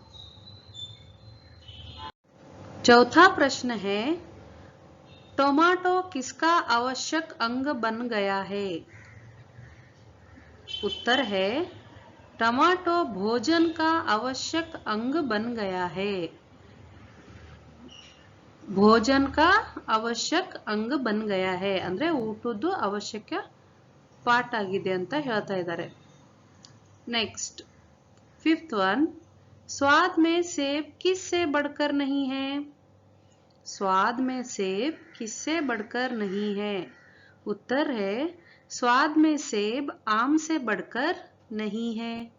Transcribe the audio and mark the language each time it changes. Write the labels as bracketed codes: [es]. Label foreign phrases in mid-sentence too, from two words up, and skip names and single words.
[hi] चौथा प्रश्न है, टोमेटो किसका आवश्यक अंग बन गया है? उत्तर है, टमाटो भोजन का आवश्यक अंग बन गया है। भोजन का आवश्यक अंग बन गया है [kn] ಅಂದ್ರೆ ಊಟದ್ದು ಅವಶ್ಯಕ ಪಾರ್ಟ್ ಆಗಿದೆ ಅಂತ ಹೇಳ್ತಾ ಇದ್ದಾರೆ। [en] next fifth one, [hi] स्वाद में सेब किससे बढ़कर नहीं है? स्वाद में सेब किससे बढ़कर नहीं है? उत्तर है, स्वाद में सेब आम से बढ़कर नहीं है।